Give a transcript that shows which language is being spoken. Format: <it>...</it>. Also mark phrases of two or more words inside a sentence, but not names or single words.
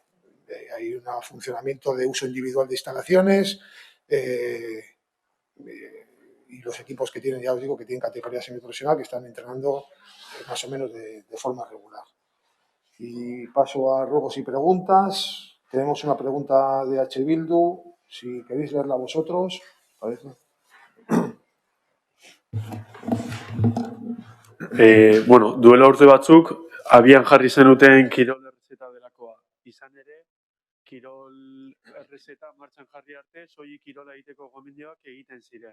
<es>Hay un funcionamiento de uso individual de instalaciones, y los equipos que tienen, ya os digo, que tienen categoría semiprofesional, que están entrenando más o menos de forma regular. Y paso a ruegos y preguntas. Tenemos una pregunta de H. Bildu, si queréis leerla vosotros, parece.</es> <eu>Bueno, duela urte batzuk, abian jarri zenuten kirol errezeta delakoa. Izan ere, kirol errezeta martxan jarri arte, soilik kirola egiteko gomendioak egiten ziren.</eu>